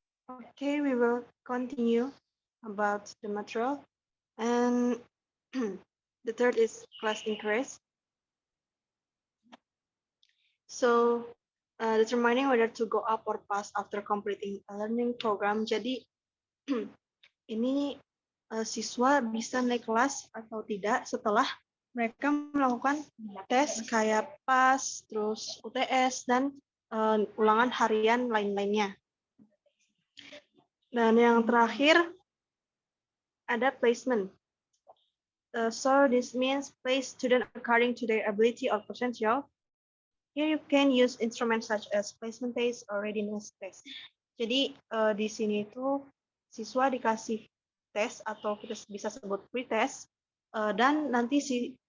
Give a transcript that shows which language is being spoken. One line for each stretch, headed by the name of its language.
English: Okay, we will continue about the material. And the third is class interest. So, determining whether to go up or pass after completing a learning program.
Indonesian: Jadi, ini siswa bisa naik kelas atau tidak setelah mereka melakukan tes kayak PAS, terus UTS, dan ulangan harian lain-lainnya. Dan yang terakhir, ada placement.
English: So this means place student according to their ability or potential. Here you can use instruments such as placement test or readiness test.
Indonesian: Jadi di sini itu siswa dikasih tes atau kita bisa sebut pretest dan nanti si